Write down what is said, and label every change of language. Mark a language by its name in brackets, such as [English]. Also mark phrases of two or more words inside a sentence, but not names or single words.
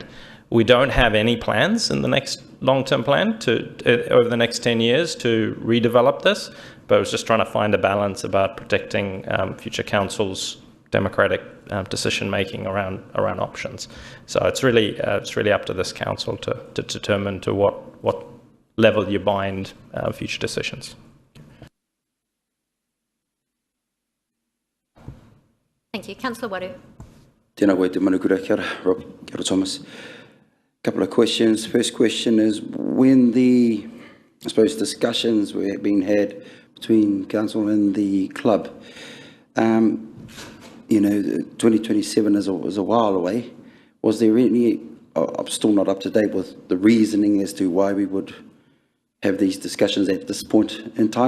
[English] We don't have any plans in the next long-term plan over the next 10 years to redevelop this, but I was just trying to find a balance about protecting future councils' democratic decision-making around options. So it's really up to this council to determine to what level you bind future decisions. Thank you. Councillor Waru. [Māori] Tēnā koe te manukura, kia ora, Rob, kia ora Thomas. [English] Couple of questions. First question is, when the I suppose, discussions were being had between council and the club. You know, 2027 is a while away. Was there any, I'm still not up to date with the reasoning as to why we would have these discussions at this point in time?